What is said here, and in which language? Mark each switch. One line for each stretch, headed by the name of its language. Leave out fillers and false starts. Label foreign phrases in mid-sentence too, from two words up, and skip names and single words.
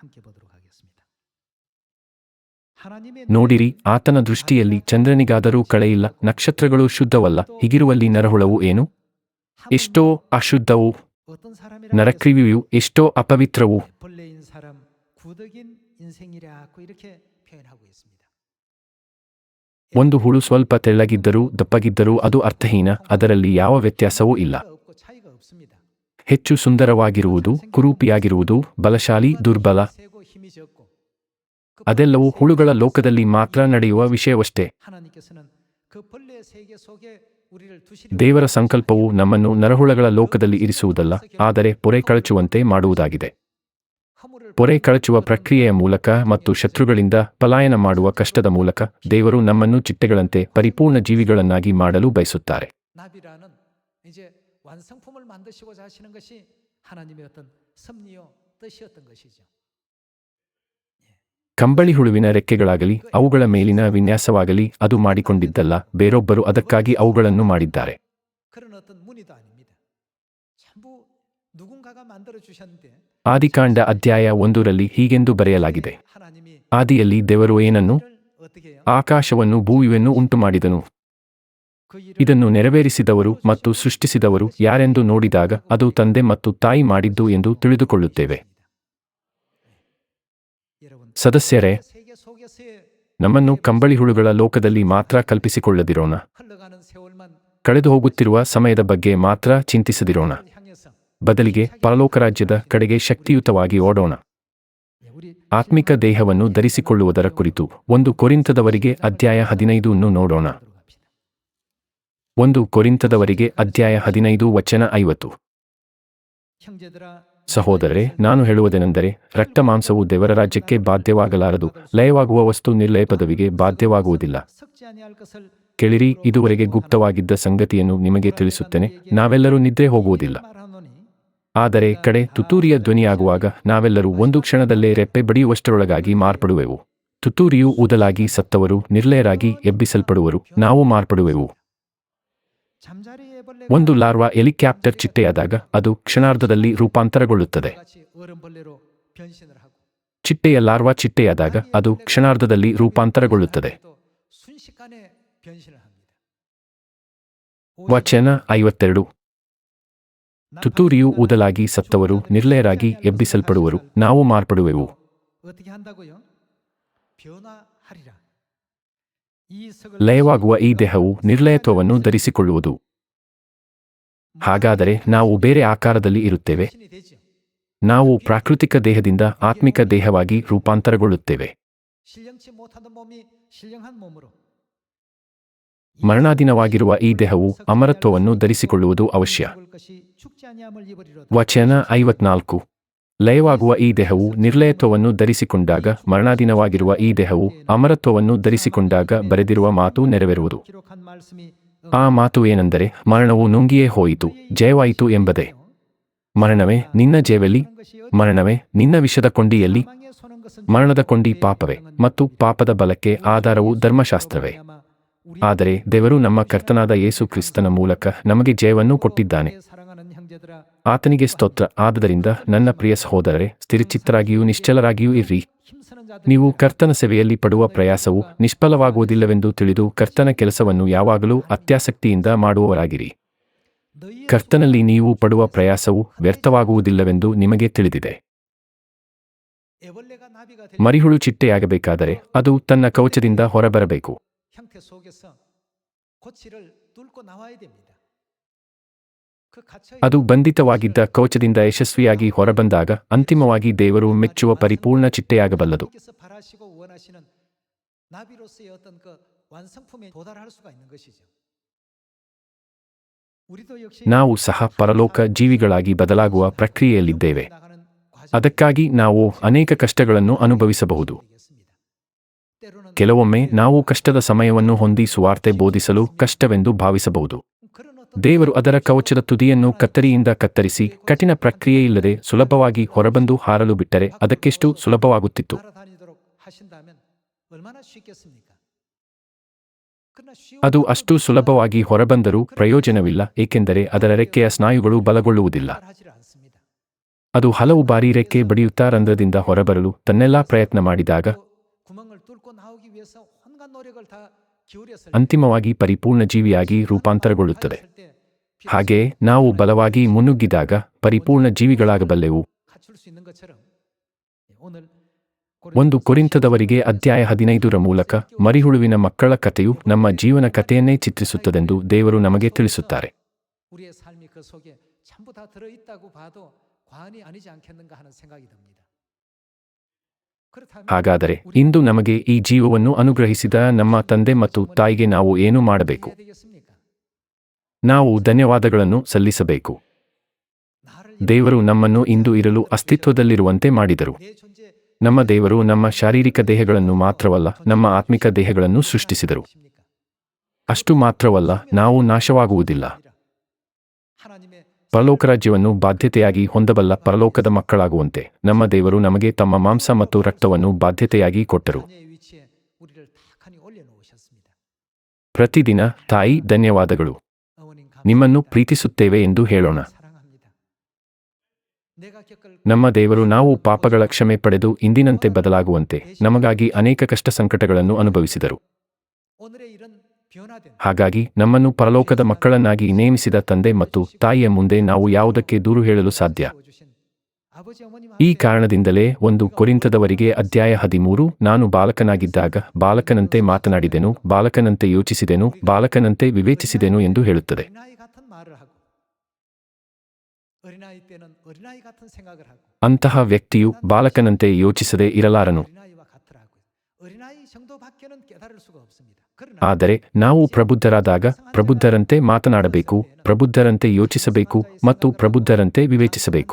Kannada: ನೋಡಿರಿ, ಆತನ ದೃಷ್ಟಿಯಲ್ಲಿ ಚಂದ್ರನಿಗಾದರೂ ಕಳೆಯಿಲ್ಲ, ನಕ್ಷತ್ರಗಳು ಶುದ್ಧವಲ್ಲ, ಹೀಗಿರುವಲ್ಲಿ ನರಹುಳವು ಏನು? ಎಷ್ಟೋ ಅಶುದ್ಧವು, ನರಕ್ರಿಯೆಯು ಎಷ್ಟೋ ಅಪವಿತ್ರವು.
Korean: 구덕인 인생이라고 이렇게 표현하고 있습니다.
Kannada: ಒಂದು ಹುಳು ಸ್ವಲ್ಪ ತೆಳ್ಳಗಿದ್ದರೂ ದಪ್ಪಗಿದ್ದರೂ ಅದು ಅರ್ಥಹೀನ, ಅದರಲ್ಲಿ ಯಾವ ವ್ಯತ್ಯಾಸವೂ ಇಲ್ಲ.
Korean: 없고 차이가 없습니다.
Kannada: ಹೆಚ್ಚು ಸುಂದರವಾಗಿರುವುದು, ಕುರೂಪಿಯಾಗಿರುವುದು, ಬಲಶಾಲಿ, ದುರ್ಬಲ,
Korean: 세고 힘이 적고
Kannada: ಅದೆಲ್ಲವೂ ಹುಳುಗಳ ಲೋಕದಲ್ಲಿ ಮಾತ್ರ ನಡೆಯುವ ವಿಷಯವಷ್ಟೇ.
Korean: 하나님께서는 그 벌레 세계 속에 우리를 두시려
Kannada: ದೇವರ ಸಂಕಲ್ಪವು ನಮ್ಮನ್ನು ನರಹುಳಗಳ ಲೋಕದಲ್ಲಿ ಇರಿಸುವುದಲ್ಲ, ಆದರೆ ಪೊರೆ ಕಳಚುವಂತೆ ಮಾಡುವುದಾಗಿದೆ.
Korean: 허물을
Kannada: ಪೊರೆ ಕಳಚುವ ಪ್ರಕ್ರಿಯೆಯ ಮೂಲಕ ಮತ್ತು ಶತ್ರುಗಳಿಂದ ಪಲಾಯನ ಮಾಡುವ ಕಷ್ಟದ ಮೂಲಕ ದೇವರು ನಮ್ಮನ್ನು ಚಿಟ್ಟೆಗಳಂತೆ ಪರಿಪೂರ್ಣ ಜೀವಿಗಳನ್ನಾಗಿ ಮಾಡಲು ಬಯಸುತ್ತಾರೆ.
Korean: 나비라는 이제 완성품을 만드시고자 하시는 것이 하나님의 어떤 섭리요 뜻이었던 것이죠.
Kannada: ಕಂಬಳಿ ಹುಳುವಿನ ರೆಕ್ಕೆಗಳಾಗಲಿ ಅವುಗಳ ಮೇಲಿನ ವಿನ್ಯಾಸವಾಗಲಿ ಅದು ಮಾಡಿಕೊಂಡಿದ್ದಲ್ಲ, ಬೇರೊಬ್ಬರು ಅದಕ್ಕಾಗಿ ಅವುಗಳನ್ನು ಮಾಡಿದ್ದಾರೆ.
Korean: 그런 어떤 무늬도 아닙니다. 전부 누군가가 만들어 주셨는데
Kannada: ಆದಿಕಾಂಡ ಅಧ್ಯಾಯ 1ರಲ್ಲಿ ಹೀಗೆಂದು ಬರೆಯಲಾಗಿದೆ.
Korean: 하나님이
Kannada: ಆದಿಯಲ್ಲಿ ದೇವರು ಏನನ್ನು?
Korean: 일을 어떻게 해요?
Kannada: ಆಕಾಶವನ್ನು ಭೂಮಿಯನ್ನು ಉಂಟುಮಾಡಿದನು.
Korean: 그 일을
Kannada: ಇದನ್ನು ನೆರವೇರಿಸಿದವರು ಮತ್ತು ಸೃಷ್ಟಿಸಿದವರು ಯಾರೆಂದು ನೋಡಿದಾಗ ಅದು ತಂದೆ ಮತ್ತು ತಾಯಿ ಮಾಡಿದ್ದು ಎಂದು ತಿಳಿದುಕೊಳ್ಳುತ್ತೇವೆ.
Korean: 여러분
Kannada: ಸದಸ್ಯರೇ,
Korean: 세계 속에서의
Kannada: ನಮ್ಮನ್ನು ಕಂಬಳಿ ಹುಳುಗಳ ಲೋಕದಲ್ಲಿ ಮಾತ್ರ ಕಲ್ಪಿಸಿಕೊಳ್ಳದಿರೋಣ.
Korean: 흘러가는 세월만
Kannada: ಕಳೆದು ಹೋಗುತ್ತಿರುವ ಸಮಯದ ಬಗ್ಗೆ ಮಾತ್ರ ಚಿಂತಿಸದಿರೋಣ.
Korean: 향해서
Kannada: ಬದಲಿಗೆ ಪರಲೋಕ ರಾಜ್ಯದ ಕಡೆಗೆ ಶಕ್ತಿಯುತವಾಗಿ ಓಡೋಣ.
Korean: 우리
Kannada: ಆತ್ಮಿಕ ದೇಹವನ್ನು ಧರಿಸಿಕೊಳ್ಳುವುದರ ಕುರಿತು 1 ಕೊರಿಂಥದವರಿಗೆ ಅಧ್ಯಾಯ 15 ನೋಡೋಣ. 1 ಕೊರಿಂಥದವರಿಗೆ ಅಧ್ಯಾಯ 15 ವಚನ 50.
Korean: 형제들아
Kannada: ಸಹೋದರರೇ, ನಾನು ಹೇಳುವುದೇನೆಂದರೆ, ರಕ್ತ ಮಾಂಸವು ದೇವರ ರಾಜ್ಯಕ್ಕೆ ಬಾಧ್ಯವಾಗಲಾರದು, ಲಯವಾಗುವ ವಸ್ತು ನಿರ್ಲಯ ಪದವಿಗೆ ಬಾಧ್ಯವಾಗುವುದಿಲ್ಲ.
Korean: 썩지 아니할 것을
Kannada: ಕೇಳಿರಿ, ಇದುವರೆಗೆ ಗುಪ್ತವಾಗಿದ್ದ ಸಂಗತಿಯನ್ನು ನಿಮಗೆ ತಿಳಿಸುತ್ತೇನೆ, ನಾವೆಲ್ಲರೂ ನಿದ್ರೆ ಹೋಗುವುದಿಲ್ಲ.
Korean: 말하노니
Kannada: ಆದರೆ ಕಡೆ ತುತ್ತೂರಿಯ ಧ್ವನಿಯಾಗುವಾಗ ನಾವೆಲ್ಲರೂ ಒಂದು ಕ್ಷಣದಲ್ಲೇ ರೆಪ್ಪೆ ಬಡಿಯುವಷ್ಟರೊಳಗಾಗಿ ಮಾರ್ಪಡುವೆವು. ತುತ್ತೂರಿಯು ಊದಲಾಗಿ ಸತ್ತವರು ನಿರ್ಲಯರಾಗಿ ಎಬ್ಬಿಸಲ್ಪಡುವರು, ನಾವು ಮಾರ್ಪಡುವೆವು.
Korean: 잠자리의 벌레가
Kannada: ಒಂದು ಲಾರ್ವಾ ಹೆಲಿಕಾಪ್ಟರ್ ಚಿಟ್ಟೆಯಾದಾಗ ಅದು ಕ್ಷಣಾರ್ಧದಲ್ಲಿ ರೂಪಾಂತರಗೊಳ್ಳುತ್ತದೆ.
Korean: 같이 어른벌레로 변신을 하고
Kannada: ಚಿಟ್ಟೆಯ ಲಾರ್ವಾ ಚಿಟ್ಟೆಯಾದಾಗ ಅದು ಕ್ಷಣಾರ್ಧದಲ್ಲಿ ರೂಪಾಂತರಗೊಳ್ಳುತ್ತದೆ.
Korean: 또 순식간에 변신을 합니다.
Kannada: ವಚನ 52. ತುತ್ತೂರಿಯು ಊದಲಾಗಿ ಸತ್ತವರು ನಿರ್ಲಯರಾಗಿ ಎಬ್ಬಿಸಲ್ಪಡುವರು, ನಾವು ಮಾರ್ಪಡುವೆವು.
Korean: 어떻게 한다고요? 변화하리라. 이 석을
Kannada: ಲಯವಾಗುವ ಈ ದೇಹವು ನಿರ್ಲಯತ್ವವನ್ನು ಧರಿಸಿಕೊಳ್ಳುವುದು. ಹಾಗಾದರೆ ನಾವು ಬೇರೆ ಆಕಾರದಲ್ಲಿ ಇರುತ್ತೇವೆ.
Korean: 변신이 되죠.
Kannada: ನಾವು ಪ್ರಾಕೃತಿಕ ದೇಹದಿಂದ ಆತ್ಮಿಕ ದೇಹವಾಗಿ ರೂಪಾಂತರಗೊಳ್ಳುತ್ತೇವೆ.
Korean: 신령치 못하던 몸이 신령한 몸으로
Kannada: ಮರಣಾಧೀನವಾಗಿರುವ ಈ ದೇಹವು ಅಮರತ್ವವನ್ನು ಧರಿಸಿಕೊಳ್ಳುವುದು ಅವಶ್ಯ.
Korean: 죽을 것이 죽지 아니함을 입으리로다.
Kannada: ವಚನ 54. ಲಯವಾಗುವ ಈ ದೇಹವು ನಿರ್ಲಯತ್ವವನ್ನು ಧರಿಸಿಕೊಂಡಾಗ, ಮರಣಾಧೀನವಾಗಿರುವ ಈ ದೇಹವು ಅಮರತ್ವವನ್ನು ಧರಿಸಿಕೊಂಡಾಗ ಬರೆದಿರುವ ಮಾತು ನೆರವೇರುವುದು.
Korean: 기록한 말씀이
Kannada: ಆ ಮಾತು ಏನೆಂದರೆ, ಮರಣವು ನುಂಗಿಯೇ ಹೋಯಿತು, ಜಯವಾಯಿತು ಎಂಬುದೇ. ಮರಣವೇ ನಿನ್ನ ಜಯವೆಲ್ಲಿ? ಮರಣವೇ ನಿನ್ನ ವಿಷದ ಕೊಂಡಿಯಲ್ಲಿ?
Korean: 망에 서는 것은
Kannada: ಮರಣದ ಕೊಂಡಿ ಪಾಪವೇ, ಮತ್ತು ಪಾಪದ ಬಲಕ್ಕೆ ಆಧಾರವು ಧರ್ಮಶಾಸ್ತ್ರವೇ. ಆದರೆ ದೇವರು ನಮ್ಮ ಕರ್ತನಾದ ಯೇಸು ಕ್ರಿಸ್ತನ ಮೂಲಕ ನಮಗೆ ಜಯವನ್ನು ಕೊಟ್ಟಿದ್ದಾನೆ.
Korean: 사랑하는 형제들아
Kannada: ಆತನಿಗೆ ಸ್ತೋತ್ರ. ಆದ್ದರಿಂದ ನನ್ನ ಪ್ರಿಯ ಸಹೋದರರೇ, ಸ್ಥಿರಚಿತ್ತರಾಗಿಯೂ ನಿಶ್ಚಲರಾಗಿಯೂ ಇರ್ರಿ.
Korean: 힘쓰는 자들
Kannada: ನೀವು ಕರ್ತನ ಸೇವೆಯಲ್ಲಿ ಪಡುವ ಪ್ರಯಾಸವು ನಿಷ್ಫಲವಾಗುವುದಿಲ್ಲವೆಂದು ತಿಳಿದು ಕರ್ತನ ಕೆಲಸವನ್ನು ಯಾವಾಗಲೂ ಅತ್ಯಾಸಕ್ತಿಯಿಂದ ಮಾಡುವವರಾಗಿರಿ.
Korean: 너희의
Kannada: ಕರ್ತನಲ್ಲಿ ನೀವು ಪಡುವ ಪ್ರಯಾಸವು ವ್ಯರ್ಥವಾಗುವುದಿಲ್ಲವೆಂದು ನಿಮಗೆ ತಿಳಿದಿದೆ.
Korean: 애벌레가 나비가 될
Kannada: ಮರಿಹುಳು ಚಿಟ್ಟೆಯಾಗಬೇಕಾದರೆ ಅದು ತನ್ನ ಕವಚದಿಂದ ಹೊರಬರಬೇಕು.
Korean: 형태 속에서 고치를 뚫고 나와야 됩니다. 그 갇혀
Kannada: ಅದು ಬಂಧಿತವಾಗಿದ್ದ ಕವಚದಿಂದ ಯಶಸ್ವಿಯಾಗಿ ಹೊರಬಂದಾಗ ಅಂತಿಮವಾಗಿ ದೇವರು ಮೆಚ್ಚುವ ಪರಿಪೂರ್ಣ ಚಿಟ್ಟೆಯಾಗಬಲ್ಲದು.
Korean: 하나님께서 바라시고 원하시는 나비로서의 어떤 그 완성품에 도달할 수가 있는 것이죠. 우리도 역시
Kannada: ನಾವು ಸಹ ಪರಲೋಕ ಜೀವಿಗಳಾಗಿ ಬದಲಾಗುವ ಪ್ರಕ್ರಿಯೆಯಲ್ಲಿದ್ದೇವೆ.
Korean: 나가는 과정
Kannada: ಅದಕ್ಕಾಗಿ ನಾವು ಅನೇಕ ಕಷ್ಟಗಳನ್ನು ಅನುಭವಿಸಬಹುದು.
Korean: 때로는
Kannada: ಕೆಲವೊಮ್ಮೆ ನಾವು ಕಷ್ಟದ ಸಮಯವನ್ನು ಹೊಂದಿ ಸುವಾರ್ತೆ ಬೋಧಿಸಲು ಕಷ್ಟವೆಂದು ಭಾವಿಸಬಹುದು.
Korean: 그런 어떤
Kannada: ದೇವರು ಅದರ ಕವಚದ ತುದಿಯನ್ನು ಕತ್ತರಿಯಿಂದ ಕತ್ತರಿಸಿ ಕಠಿಣ ಪ್ರಕ್ರಿಯೆಯಿಲ್ಲದೆ ಸುಲಭವಾಗಿ ಹೊರಬಂದು ಹಾರಲು ಬಿಟ್ಟರೆ ಅದಕ್ಕೆಷ್ಟು ಸುಲಭವಾಗುತ್ತಿತ್ತು.
Korean: 날아다니도록 하신다면 얼마나 쉽겠습니까? 그러나
Kannada: ಅದು ಅಷ್ಟು ಸುಲಭವಾಗಿ ಹೊರಬಂದರೂ ಪ್ರಯೋಜನವಿಲ್ಲ, ಏಕೆಂದರೆ ಅದರ ರೆಕ್ಕೆಯ ಸ್ನಾಯುಗಳು ಬಲಗೊಳ್ಳುವುದಿಲ್ಲ.
Korean: 하지 않습니다.
Kannada: ಅದು ಹಲವು ಬಾರಿ ರೆಕ್ಕೆ ಬಡಿಯುತ್ತಾ ರಂಧ್ರದಿಂದ ಹೊರಬರಲು ತನ್ನೆಲ್ಲಾ ಪ್ರಯತ್ನ ಮಾಡಿದಾಗ
Korean: 구멍을 뚫고 나오기 위해서 온갖 노력을 다 기울였을
Kannada: ಅಂತಿಮವಾಗಿ ಪರಿಪೂರ್ಣ ಜೀವಿಯಾಗಿ ರೂಪಾಂತರಗೊಳ್ಳುತ್ತದೆ.
Korean: 때
Kannada: ಹಾಗೆಯೇ ನಾವು ಬಲವಾಗಿ ಮುನ್ನುಗ್ಗಿದಾಗ ಪರಿಪೂರ್ಣ ಜೀವಿಗಳಾಗಬಲ್ಲೆವು.
Korean: 갖출 수 있는 것처럼 오늘
Kannada: 1 ಕೊರಿಂಥದವರಿಗೆ ಅಧ್ಯಾಯ 15ರ ಮೂಲಕ ಮರಿಹುಳುವಿನ ಮಕ್ಕಳ ಕಥೆಯು ನಮ್ಮ ಜೀವನ ಕಥೆಯನ್ನೇ ಚಿತ್ರಿಸುತ್ತದೆಂದು ದೇವರು ನಮಗೆ ತಿಳಿಸುತ್ತಾರೆ.
Korean: 우리의 삶이 그 속에 전부 다 들어 있다고 봐도 과언이 아니지 않겠는가 하는 생각이 듭니다. 그렇다면
Kannada: ಹಾಗಾದರೆ ಇಂದು ನಮಗೆ ಈ ಜೀವವನ್ನು ಅನುಗ್ರಹಿಸಿದ ನಮ್ಮ ತಂದೆ ಮತ್ತು ತಾಯಿಗೆ ನಾವು ಏನು ಮಾಡಬೇಕು?
Korean: 해야 되겠습니까?
Kannada: ನಾವು ಧನ್ಯವಾದಗಳನ್ನು ಸಲ್ಲಿಸಬೇಕು.
Korean: 나를
Kannada: ದೇವರು ನಮ್ಮನ್ನು ಇಂದು ಇರಲು ಅಸ್ತಿತ್ವದಲ್ಲಿರುವಂತೆ ಮಾಡಿದರು.
Korean: 내 존재
Kannada: ನಮ್ಮ ದೇವರು ನಮ್ಮ ಶಾರೀರಿಕ ದೇಹಗಳನ್ನು ಮಾತ್ರವಲ್ಲ, ನಮ್ಮ ಆತ್ಮಿಕ ದೇಹಗಳನ್ನು ಸೃಷ್ಟಿಸಿದರು. ಅಷ್ಟು ಮಾತ್ರವಲ್ಲ, ನಾವು ನಾಶವಾಗುವುದಿಲ್ಲ.
Korean: 하나님의
Kannada: ಪರಲೋಕ ರಾಜ್ಯವನ್ನು ಬಾಧ್ಯತೆಯಾಗಿ ಹೊಂದಬಲ್ಲ ಪರಲೋಕದ ಮಕ್ಕಳಾಗುವಂತೆ ನಮ್ಮ ದೇವರು ನಮಗೆ ತಮ್ಮ ಮಾಂಸ ಮತ್ತು ರಕ್ತವನ್ನು ಬಾಧ್ಯತೆಯಾಗಿ ಕೊಟ್ಟರು.
Korean: 자녀의 위치에 우리를 탁하니 올려놓으셨습니다.
Kannada: ಪ್ರತಿದಿನ ತಾಯಿ ಧನ್ಯವಾದಗಳು,
Korean: 어머님
Kannada: ನಿಮ್ಮನ್ನು ಪ್ರೀತಿಸುತ್ತೇವೆ ಎಂದು ಹೇಳೋಣ.
Korean: 사랑합니다. 내가 겪을
Kannada: ನಮ್ಮ ದೇವರು ನಾವು ಪಾಪಗಳ ಕ್ಷಮೆ ಪಡೆದು ಇಂದಿನಂತೆ ಬದಲಾಗುವಂತೆ ನಮಗಾಗಿ ಅನೇಕ ಕಷ್ಟ ಸಂಕಟಗಳನ್ನು ಅನುಭವಿಸಿದರು.
Korean: 오늘의 이런 변화된
Kannada: ಹಾಗಾಗಿ ನಮ್ಮನ್ನು ಪರಲೋಕದ ಮಕ್ಕಳನ್ನಾಗಿ ನೇಮಿಸಿದ ತಂದೆ ಮತ್ತು ತಾಯಿಯ ಮುಂದೆ ನಾವು ಯಾವುದಕ್ಕೆ ದೂರು ಹೇಳಲು ಸಾಧ್ಯ?
Korean: 주신 아버지 어머님
Kannada: ಈ ಕಾರಣದಿಂದಲೇ 1 ಕೊರಿಂಥದವರಿಗೆ ಅಧ್ಯಾಯ 13 ನಾನು ಬಾಲಕನಾಗಿದ್ದಾಗ ಬಾಲಕನಂತೆ ಮಾತನಾಡಿದೆನು, ಬಾಲಕನಂತೆ ಯೋಚಿಸಿದೆನು, ಬಾಲಕನಂತೆ ವಿವೇಚಿಸಿದೆನು ಎಂದು ಹೇಳುತ್ತದೆ.
Korean: 어린아이 같은 말을 하고 어린아이 때는 어린아이 같은 생각을 하고
Kannada: ಅಂತಹ ವ್ಯಕ್ತಿಯು ಬಾಲಕನಂತೆ ಯೋಚಿಸದೇ ಇರಲಾರನು.
Korean: 어린아이와 같으라고요. 어린아이 정도밖에는 깨달을 수가 없습니다. 그러나
Kannada: ಆದರೆ ನಾವು ಪ್ರಬುದ್ಧರಾದಾಗ ಪ್ರಬುದ್ಧರಂತೆ ಮಾತನಾಡಬೇಕು, ಪ್ರಬುದ್ಧರಂತೆ ಯೋಚಿಸಬೇಕು ಮತ್ತು ಪ್ರಬುದ್ಧರಂತೆ ವಿವೇಚಿಸಬೇಕು.